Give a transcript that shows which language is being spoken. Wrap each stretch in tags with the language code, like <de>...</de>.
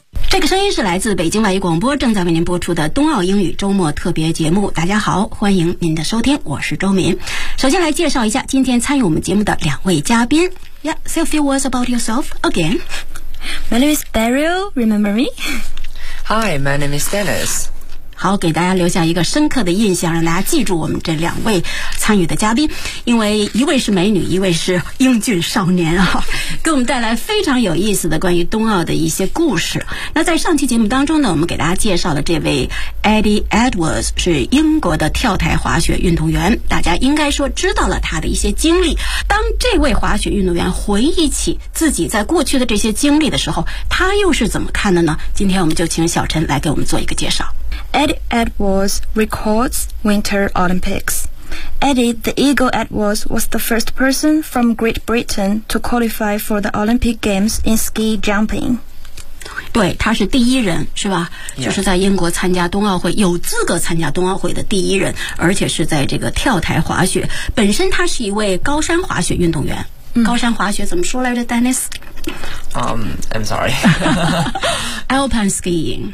<zh>这个声音是来自北京外语广播正在为您播出的冬奥英语周末特别节目。大家好，欢迎您的收听，我是周明。首先来介绍一下今天参与我们节目的两位嘉宾。</zh> <en>Yeah, say a few words about yourself again. My name is Beryl, remember me? Hi, my name is Dennis.</en> <zh>好，给大家留下一个深刻的印象，让大家记住我们这两位参与的嘉宾，因为一位是美女，一位是英俊少年啊，给我们带来非常有意思的关于冬奥的一些故事。那在上期节目当中呢，我们给大家介绍的这位 Eddie Edwards 是英国的跳台滑雪运动员，大家应该说知道了他的一些经历。当这位滑雪运动员回忆起自己在过去的这些经历的时候，他又是怎么看的呢？今天我们就请小陈来给我们做一个介绍。</zh> <en>Eddie Edwards records Winter Olympics. Eddie the Eagle Edwards was the first person from Great Britain to qualify for the Olympic Games in ski jumping.</en> <zh>对，他是第一人，是吧？</zh> <en>Yeah.</en> <zh>就是在英国参加冬奥会，有资格参加冬奥会的第一人，而且是在这个跳台滑雪。本身他是一位高山滑雪运动员。高山滑雪怎么说来着 ，Dennis？</zh> <en>I'm sorry. Alpine skiing.</en>